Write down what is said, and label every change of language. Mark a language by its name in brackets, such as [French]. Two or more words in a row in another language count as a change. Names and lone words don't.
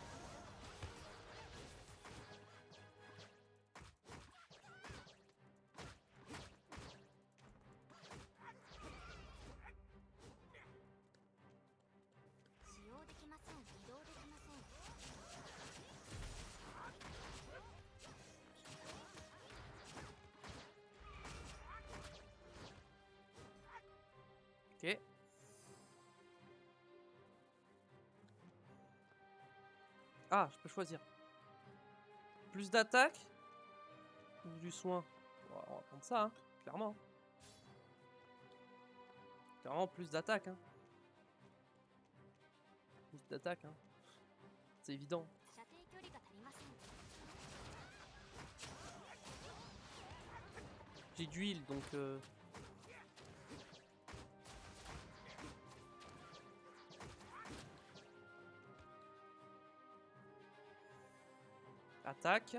[Japanese] 使用できません。移動できません。 [French] Ok. Ah, je peux choisir. Plus d'attaque ou du soin? Bon, on va prendre ça, hein, clairement. Clairement, plus d'attaque. Hein. Plus d'attaque. Hein. C'est évident. [Japanese] 射程距離が足りません。 [French] J'ai d'huile, donc... Attaque.